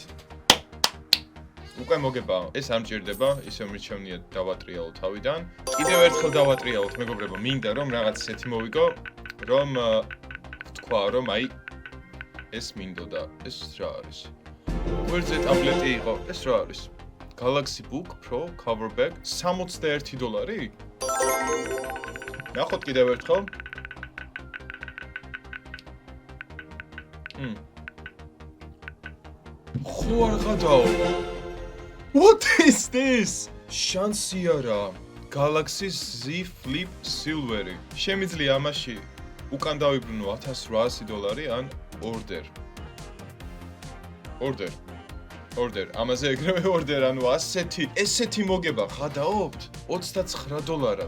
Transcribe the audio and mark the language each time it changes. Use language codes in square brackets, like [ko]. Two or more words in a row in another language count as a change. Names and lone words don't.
[ka] უკვე მოგებაა. ეს არ მჭირდება, ისე მირჩევნია დავატრიალო თავიდან. კიდევ ერთხელ დავატრიალოთ, მეგობრებო, მინდა რომ რაღაც ისეთი მოვიგო, რომ თქვა, რომ აი ეს მინდოდა. ეს რა არის? გვერდზე ტაბლეტი იყო. ეს რა არის? [en] Galaxy Book Pro cover bag $61. [ka] ნახოთ კიდევ ერთხელ. ხო არ გადაო. [en] What is this? [ka] შანსი არა. Galaxy Z Flip Silver. შემიძლია ამაში უკან დავიბრუნო $1800 ან order. ამაზე ეგრევე order, ანუ ესეთი მოგება ხადაობთ $29.